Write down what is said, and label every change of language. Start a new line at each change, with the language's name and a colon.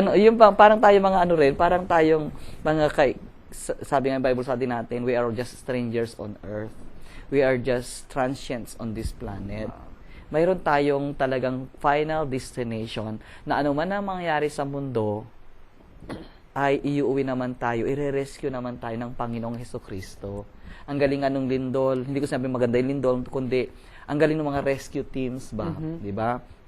Filipino: Yung parang tayo mga parang tayong mga sabi nga ng Bible study natin,
English: we are just strangers on earth. We are just transients on this planet.
Filipino: Mayroon tayong talagang final destination na anuman ang mangyari sa mundo, ay iuwi naman tayo, ire-rescue naman tayo ng Panginoong Hesukristo. Ang galing nung lindol, hindi ko sabi maganda yung lindol, kundi ang galing ng mga rescue teams ba, di ba?